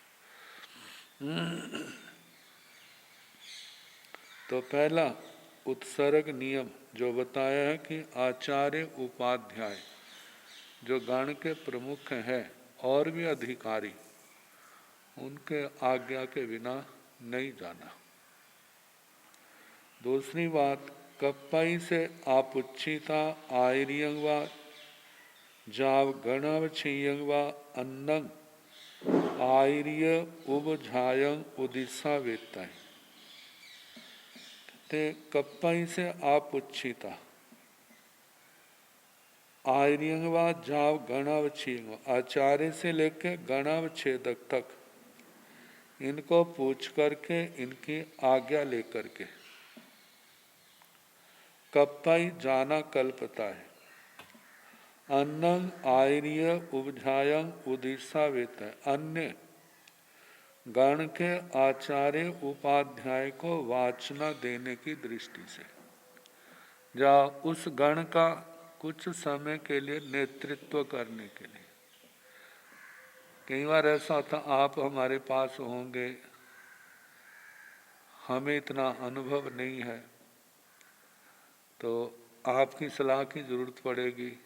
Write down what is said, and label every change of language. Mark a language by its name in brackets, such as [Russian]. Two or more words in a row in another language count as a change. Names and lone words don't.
[Hindi] तो पहला उत्सर्ग नियम जो बताया है कि आचार्य उपाध्याय जो गण के प्रमुख हैं और भी अधिकारी, उनके आज्ञा के बिना नहीं जाना। [Prakrit languages] दूसरी बात, कप्पाई से आपुच्छिता आयरियंगवा जाव गणव छियंगवा अन्नंग आयर्य उबझायंग उदिशा वेताय। ते कप्पाई से आपुच्छिता आयरियंगवा जाव गणव छियंगवा, [Hindi] आचार्य से लेकर गणव छेदक तक इनको पूछ करके, इनकी आज्ञा लेकर के कप्पाई जाना कल्पता है। [Prakrit languages] अन्नंग आयर्य उबझायंग उदिशा वेताय, [Hindi] अन्य गण के आचार्य उपाध्याय को वाचना देने की दृष्टि से, या उस गण का कुछ समय के लिए नेतृत्व करने के लिए। कई बार ऐसा होता, आप हमारे पास होंगे, हमें इतना अनुभव नहीं है, तो आपकी सलाह की जरूरत पड़ेगी।